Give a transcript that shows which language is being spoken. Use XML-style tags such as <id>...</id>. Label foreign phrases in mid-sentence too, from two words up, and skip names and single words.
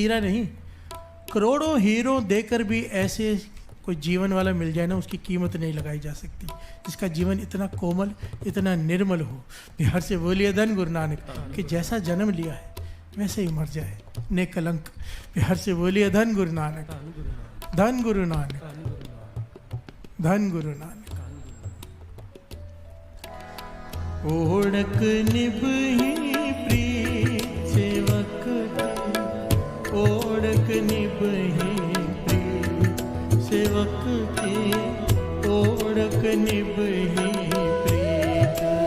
<hi>एक हीरा नहीं, करोड़ों हीरों देकर भी ऐसे कोई जीवन वाला मिल जाए ना, उसकी कीमत नहीं लगाई जा सकती। जिसका जीवन इतना कोमल, इतना निर्मल हो। बिहार से बोलिए</hi> <pa>ਧੰਨ ਗੁਰੂ ਨਾਨਕ,</pa> <hi>कि जैसा जन्म लिया है वैसे ही मर जाए, ने कलंक। बिहार से बोलिए</hi> <pa>ਧੰਨ ਗੁਰੂ ਨਾਨਕ, ਧੰਨ ਗੁਰੂ ਨਾਨਕ, ਧੰਨ ਗੁਰੂ ਨਾਨਕ। ਓੜਕ ਨਿਭਹੀ ਪ੍ਰੀਤ ਸੇਵਕ ਕੀ, ਓੜਕ ਨਿਭਹੀ ਪ੍ਰੀਤ ਸੇਵਕ ਕੀ, ਓੜਕ ਨਿਭਹੀ ਪ੍ਰੀਤ,</pa>